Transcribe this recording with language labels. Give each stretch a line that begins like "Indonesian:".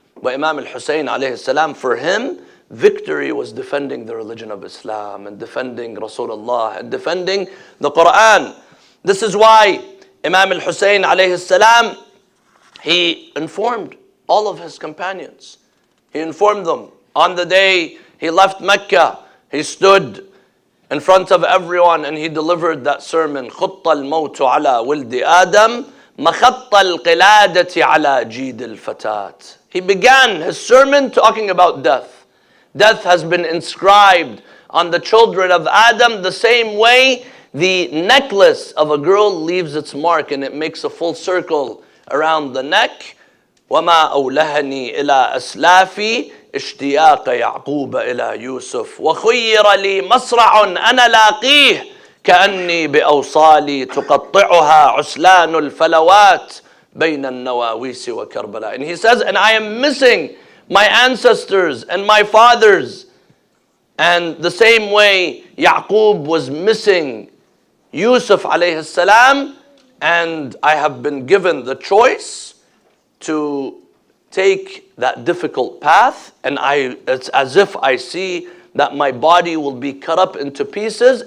English: But Imam al-Hussein alayhi salam, for him, victory was defending the religion of Islam and defending Rasulullah and defending the Quran. This is why Imam al-Hussein alayhi salam, he informed all of his companions. He informed them on the day he left Mecca. He stood in front of everyone and he delivered that sermon.
Arabic: خط الموت على ولد آدم مخط القلادة على جيد الفتاة.
English: He began his sermon talking about death. Death has been inscribed on the children of Adam the same way the necklace of a girl leaves its mark and it makes a full circle around the neck.
Arabic: وما أولهني إلى أسلافي اشتياق يعقوب إلى يوسف وخير لي مصرع أنا لاقيه كأني بأوصالي تقطعها عسلان الفلوات بين النواويس وكربلاء.
English: And he says, and I am missing my ancestors and my fathers. And the same way Yaqub was missing Yusuf alayhi salam, and I have been given the choice to take that difficult path, and it's as if I see that my body will be cut up into pieces.